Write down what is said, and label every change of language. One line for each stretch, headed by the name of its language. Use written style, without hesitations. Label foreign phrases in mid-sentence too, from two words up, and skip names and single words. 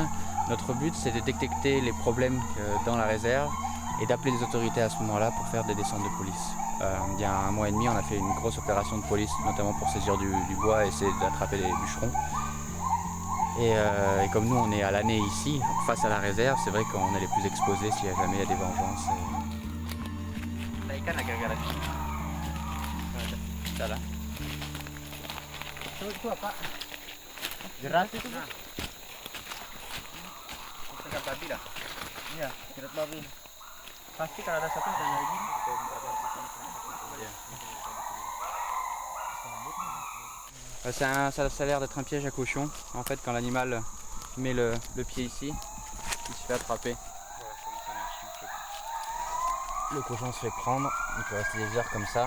French: Notre but, c'est de détecter les problèmes dans la réserve et d'appeler les autorités à ce moment-là pour faire des descentes de police. Il y a 1 mois et demi, on a fait une grosse opération de police, notamment pour saisir du bois et essayer d'attraper les bûcherons. Et comme nous, on est à l'année ici, face à la réserve, c'est vrai qu'on est les plus exposés s'il y a jamais il y a des vengeances.
Indonesian: Itu apa? Jerat itu kan? Jerat babi dah. Iya, jerat babi. Pasti kalau ada satu dan lagi.
French: Ça a l'air d'être un piège à cochon. En fait, quand l'animal qui met le pied ici, il se fait attraper. Le cochon se fait prendre, il peut rester des heures comme ça.